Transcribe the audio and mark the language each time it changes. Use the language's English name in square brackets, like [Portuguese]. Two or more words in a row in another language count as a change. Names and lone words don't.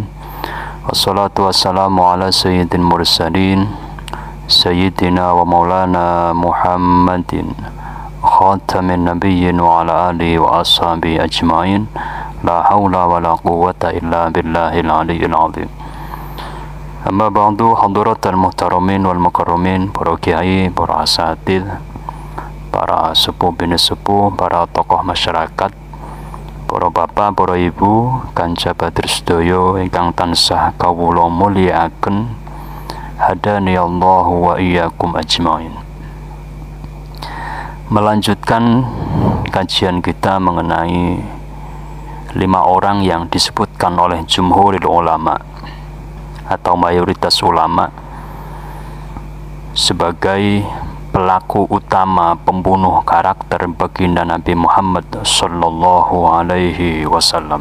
[Arabic] والصلاة والسلام على سيد المرسلين سيدنا ومولانا محمد خاتم النبيين وعلى آله وأصحابه أجمعين. لا حول ولا قوة إلا بالله العلي العظيم. أما بعد، حضرات المحترمين والمكرمين, [Javanese] para kiai, para asatidz, para sepuh bini sepuh, para tokoh masyarakat, para bapak, para ibu, kanca badir sedaya ingkang tansah kawula mulyakaken, [Arabic] هداني الله وإياكم أجمعين. [Indonesian] Melanjutkan kajian kita mengenai 5 orang yang disebutkan oleh [Arabic] جمهور العلماء [Indonesian] atau mayoritas ulama sebagai pelaku utama pembunuh karakter baginda Nabi Muhammad [Arabic] صلى الله عليه وسلم.